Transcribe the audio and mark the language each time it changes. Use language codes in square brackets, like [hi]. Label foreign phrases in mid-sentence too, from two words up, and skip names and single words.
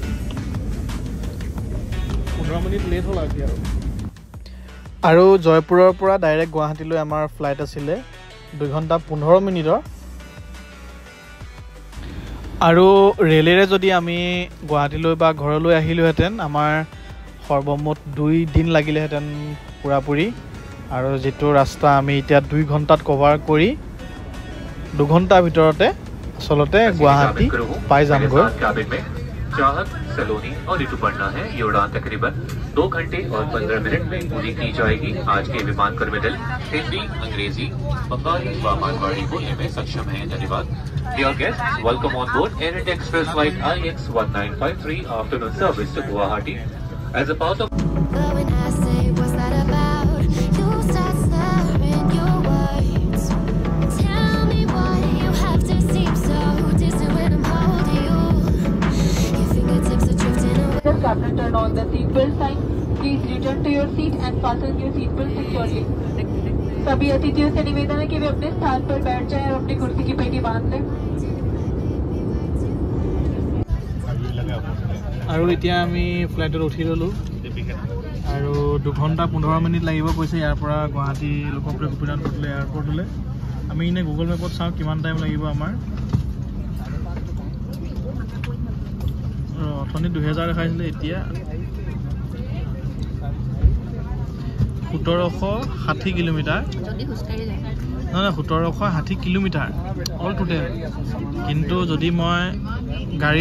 [as] 15 মিনিট লেট হ'ল আৰু জয়পুৰৰ পৰা ডাইৰেক্ট গুৱাহাটীলৈ আমাৰ ফ্লাইট আছিলে 2 ঘণ্টা 15 মিনিটৰ আৰু ৰেলেৰে যদি আমি গুৱাহাটীলৈ বা ঘৰলৈ আহিলোহেঁতেন আমাৰ সৰ্বমুঠ 2 দিন লাগিলেহেঁতেন পুৰাপুৰি আৰু যিটো ৰাস্তা আমি এতিয়া 2 ঘণ্টাত কভাৰ কৰি 2 ঘণ্টাৰ ভিতৰতে আচলতে গুৱাহাটী পাই যামগৈ [hi] चाहत सलोनी और ऋतुपर्णा है ये उड़ान तकरीबन 2 घंटे और 15 मिनट में पूरी की जाएगी आज के विमान टर्मिनल हिंदी अंग्रेजी बंगाली व मारवाड़ी बोलने में सक्षम है धन्यवाद [en] Dear guest welcome on board Air India Express flight IX1953 afternoon service to Guwahati as a part of Captain, turn on the seat belt sign. Please return to your seat and fasten your seat belt securely. [hi] सभी अतिथियों से निवेदन है कि वे अपने स्थान पर बैठ जाएं और अपनी कुर्सी की पेटी बांध लें। [as] আৰু এতিয়া আমি ফ্লাইটত উঠি ল'লোঁ আৰু 2 ঘণ্টা 15 মিনিট লাগিব কৈছে ইয়াৰ পৰা গুৱাহাটী লোকপ্ৰিয় গোপীনাথ বৰদলৈ এয়াৰপৰ্টলৈ আমি এনেই গুগল মেপত চাওঁ কিমান টাইম লাগিব আমাৰ অথনি 2000 দেখাইছিলে এতিয়া 1760 কিলোমিটাৰ নহয় 1760 কিলোমিটাৰ [en] all total [as] কিন্তু যদি মই গাড়ী